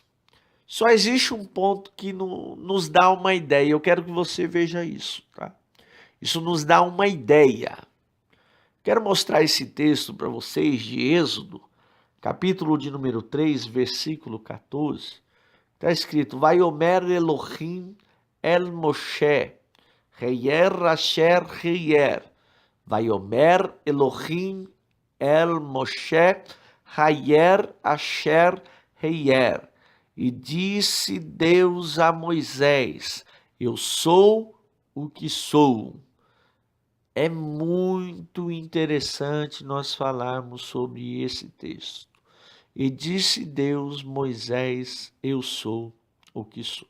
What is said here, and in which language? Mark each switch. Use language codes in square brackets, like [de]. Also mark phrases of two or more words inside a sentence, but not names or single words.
[pt] Só existe um ponto que nos dá uma ideia. Eu quero que você veja isso, tá? Isso nos dá uma ideia. Quero mostrar esse texto para vocês de Êxodo, capítulo de número 3, versículo 14. Está escrito: [he] ויאמר אלהים אל משה, אהיה אשר אהיה. ויאמר אלהים אל משה, אהיה אשר אהיה. [pt] E disse Deus a Moisés: eu sou o que sou. É muito interessante nós falarmos sobre esse texto. E disse Deus, Moisés, eu sou o que sou.